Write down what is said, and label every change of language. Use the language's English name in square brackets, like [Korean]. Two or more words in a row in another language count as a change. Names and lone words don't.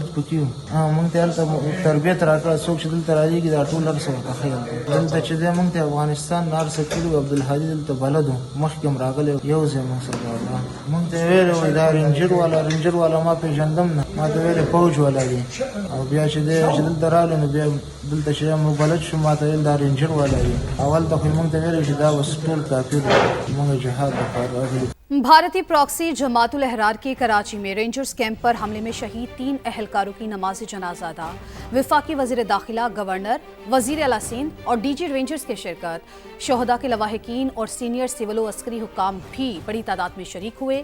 [Pashto] پکې موږ ته هلته تربیت راکړه څوک چې دلته راځي دا ټول هر څه ورته خیال دلته چې دې موږ ته افغانستان نار سکلو عبدالحادي دلته بلدو مخکې راغلی یو ځای موږ سره موږ ته ویل دا رینجر والا ما پیژندم نه ما ته ویل فوج والا دی او بیا چې دلته راغلو نو بیا دلته چې موږ بلد شو ما ته ویل دا رینجر والا دی اول ته خو موږ ته ویل چې دا وس ټول کافر موږ جهاد وکړو۔ [Urdu] بھارتی پراکسی جماعت الاحرار کے کراچی میں رینجرز کیمپ پر حملے میں شہید 3 اہلکاروں کی نماز جنازہ ادا. وفاقی وزیر داخلہ، گورنر، وزیر اعلیٰ سندھ اور DG رینجرز کے شرکت. شہدا کے لواحقین اور سینئر سول و عسکری حکام بھی بڑی تعداد میں شریک ہوئے.